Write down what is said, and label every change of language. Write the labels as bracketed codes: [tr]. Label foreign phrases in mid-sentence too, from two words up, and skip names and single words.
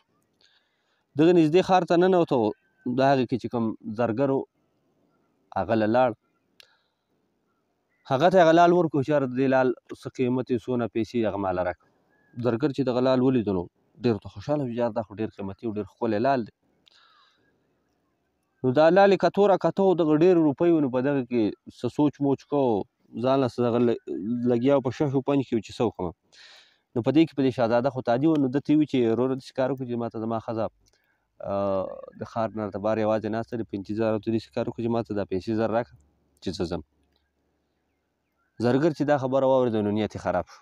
[ps] د هغې کې چې کوم زرګر و هغه له لاړ، هغه ته یې هغه لال ورکړو چې یاره د دې لال څه قیمت یې څونه پیسې هغه ماله راکړه. زرګر چې دغه لال ولیدو نو ډېر ورته خوشحاله شو چې یاره دا خو ډېر قیمتي او ډېر ښکلی لال دی. نو دا لال یې کتو را کته و، دغه ډېرې روپۍ و، نو په دغه کې څه سوچ موچ کو، ځان له دغه لګیا و په شش و پنج کې و چې څه وکړمه. نو په دې کې په دې شهزاده خو تادي و، نو ده ته یې وویل چې وروره داسې کار وکړه چې ما ته زما ښځه د ښار نه راته بهر یوازې ناسته ده، په انتظار او ته داسې کار وکړه چې ما ته دا پیسې زر راکړه چې زه ځم. زرګر چې دا خبره واورېده نو نیت یې خراب شو.